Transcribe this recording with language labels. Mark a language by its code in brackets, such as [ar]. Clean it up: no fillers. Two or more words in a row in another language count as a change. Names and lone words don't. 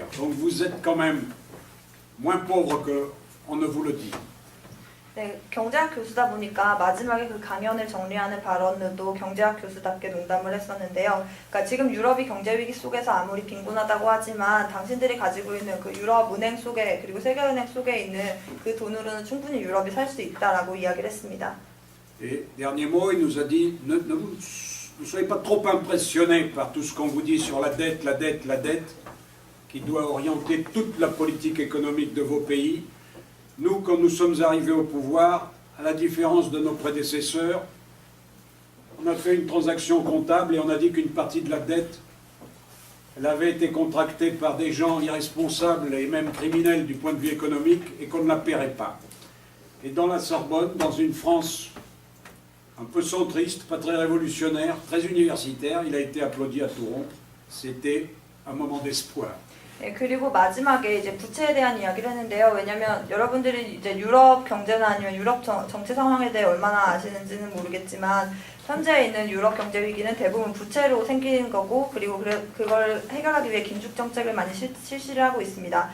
[fr] Donc vous êtes quand même moins pauvre qu'on ne vous le dit. » [ko] 네, 경제학 교수다 보니까 마지막에 그 강연을 정리하는 발언도 경제학 교수답게 농담을 했었는데요. 그러니까 지금 유럽이 경제 위기 속에서 아무리 빈곤하다고 하지만 당신들이 가지고 있는 그 유럽 은행 속에 그리고 세계은행 속에 있는 그 돈으로는 충분히 유럽이 살 수 있다라고 이야기를 했습니다. [fr] Et dernier mot, il nous a dit ne soyez pas trop impressionnés par tout ce qu'on vous dit sur la dette, la dette, la dette, qui doit orienter toute la politique économique de vos pays. Nous, quand nous sommes arrivés au pouvoir, à la différence de nos prédécesseurs, on a fait une transaction comptable et on a dit qu'une partie de la dette, elle avait été contractée par des gens irresponsables et même criminels du point de vue économique et qu'on ne la paierait pas. Et dans la Sorbonne, dans une France un peu centriste, pas très révolutionnaire, très universitaire, il a été applaudi à tout rompre. C'était un moment d'espoir. [ko] 네, 그리고 마지막에 이제 부채에 대한 이야기를 했는데요. 왜냐하면 여러분들이 이제 유럽 경제나 아니면 유럽 정치 상황에 대해 얼마나 아시는지는 모르겠지만 현재 있는 유럽 경제 위기는 대부분 부채로 생긴 거고 그리고 그걸 해결하기 위해 긴축 정책을 많이 실시를 하고 있습니다.